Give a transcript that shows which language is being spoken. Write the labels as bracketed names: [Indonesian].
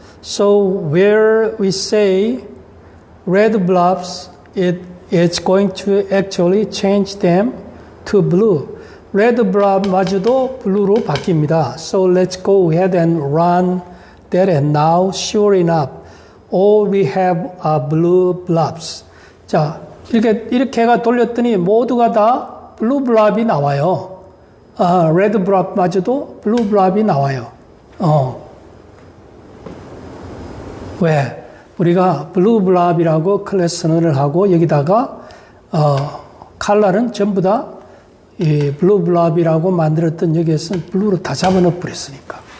[English] So where we say red blobs, it's going to actually change them to blue. [Korean] Red blob 마저도 blue로 바뀝니다. [English] So let's go ahead and run that and now sure enough all we have are blue blobs. [Korean] 자, 이렇게가 돌렸더니 모두가 다 blue blob이 나와요. red blob 마저도 blue blob이 나와요. 왜? 우리가 blue blob이라고 클래스 선언을 하고 여기다가 컬러는 전부 다 이 blue blob이라고 만들었던 여기에서는 blue로 다 잡아넣어 버렸으니까.